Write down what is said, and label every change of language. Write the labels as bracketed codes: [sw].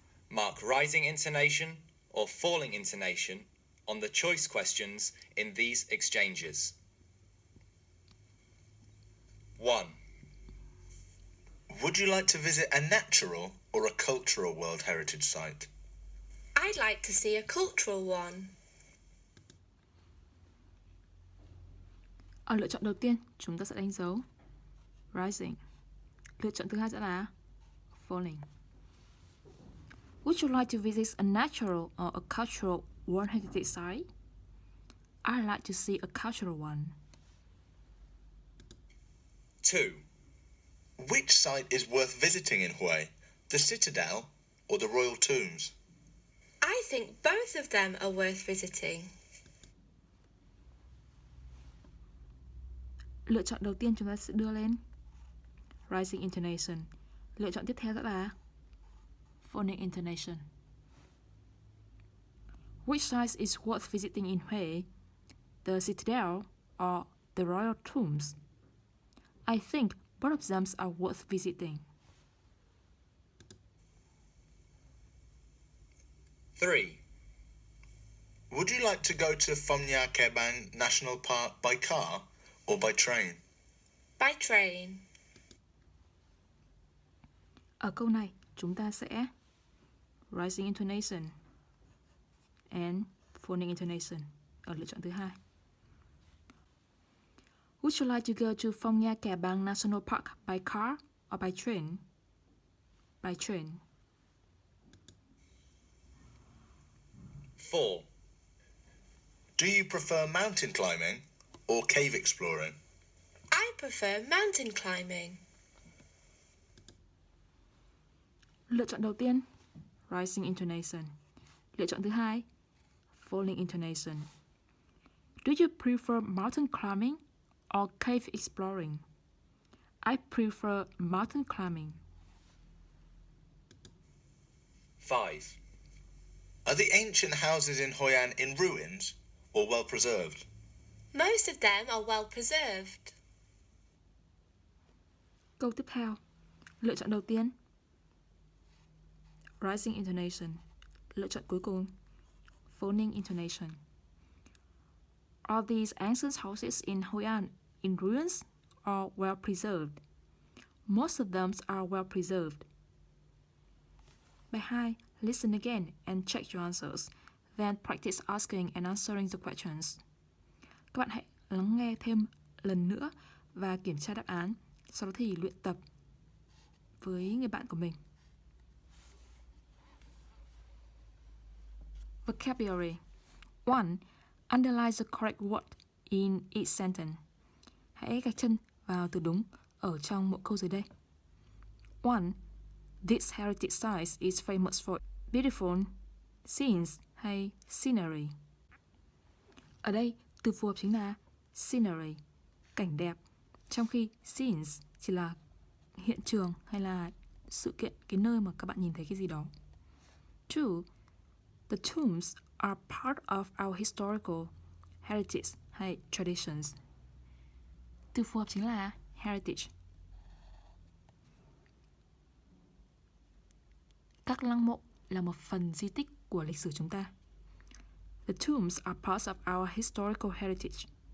[en] Mark rising intonation or falling intonation on the choice questions in these exchanges. 1. Would you like to visit a natural or a cultural World Heritage Site? I'd like to see a cultural one. [vi] Ở lựa chọn đầu tiên, chúng ta sẽ đánh dấu rising. Lựa chọn thứ hai sẽ là falling. [en] Would you like to visit a natural or a cultural World Heritage Site? I'd like to see a cultural one. 2. Which site is worth visiting in Hue, the Citadel or the Royal Tombs? I think both of them are worth visiting. [vi] Lựa chọn đầu tiên chúng ta sẽ đưa lên rising intonation. Lựa chọn tiếp theo sẽ là falling intonation. [en] Which site is worth visiting in Hue, the Citadel or the Royal Tombs? I think both of them are worth visiting. 3. Would you like to go to Phần, giải National Park by car or by train? By train. [vi] Ở câu này, chúng ta sẽ [en] rising intonation and falling intonation [vi] ở lựa chọn thứ hai. [en] Would you like to go to Phần, giải National Park by car or by train? By train. 4. Do you prefer mountain climbing or cave exploring? I prefer mountain climbing. [vi] Lựa chọn đầu tiên, rising intonation. Lựa chọn thứ hai, falling intonation. [en] Do you prefer mountain climbing or cave exploring? I prefer mountain climbing. 5. Are the ancient houses in Hoi An in ruins or well preserved? Most of them are well preserved. [vi] Câu tiếp theo, lựa chọn đầu tiên, rising intonation. Lựa chọn cuối cùng, falling intonation. [en] Are these ancient houses in Hoi An in ruins or well preserved? Most of them are well preserved. [vi] Bài 2. [en] Listen again and check your answers. Then practice asking and answering the questions. [vi] Các bạn hãy lắng nghe thêm lần nữa và kiểm tra đáp án. Sau đó thì luyện tập với người bạn của mình. [en] Vocabulary 1. Underline the correct word in each sentence. [vi] Hãy gạch chân vào từ đúng ở trong mỗi câu dưới đây. [en] 1. This heritage site is famous for beautiful scenes [vi] hay [en] scenery. [vi] Ở đây, từ phù hợp chính là scenery, cảnh đẹp, trong khi scenes chỉ là hiện trường hay là sự kiện, cái nơi mà các bạn nhìn thấy cái gì đó. [en] 2. The tombs are part of our historical heritage [vi] hay [en] traditions. [vi] Từ phù hợp chính là heritage. Các lăng mộ là một phần di tích của lịch sử chúng ta. [en] The tombs are parts of our historical heritage.